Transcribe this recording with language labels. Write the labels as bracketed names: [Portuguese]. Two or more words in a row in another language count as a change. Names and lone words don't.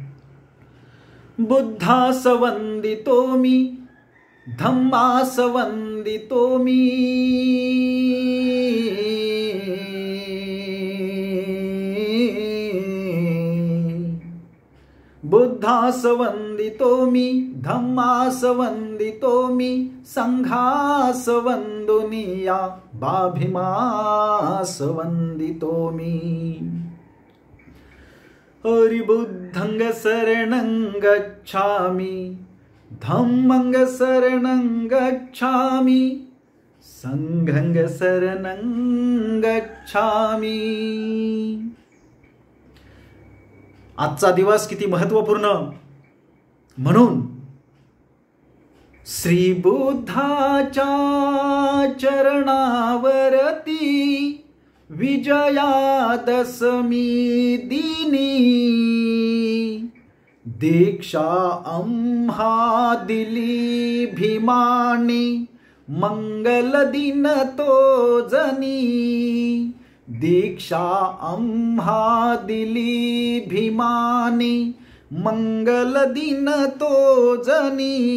[Marathi] बुद्धास वंदितो मी, धम्मास वंदितो मी, बुद्धास वंदितो मी, धम्मास वंदितो मी, संघास वंदुनिया, बाभिमास वंदितो मी। [Pali] हरिबुद्धंग शरणं गच्छामि, धम्मंग शरणं गच्छामि, संघं शरणं गच्छामि। [Marathi] आजचा दिवस किती महत्त्वपूर्ण, म्हणून श्री बुद्धाच्या चरणावरती विजयादशमी दिनी दीक्षा आम्हा दिली भीमानी, मंगल दिन तो जनी, दीक्षा आम्हा दिली भीमानी, मंगल दिन तो जनी।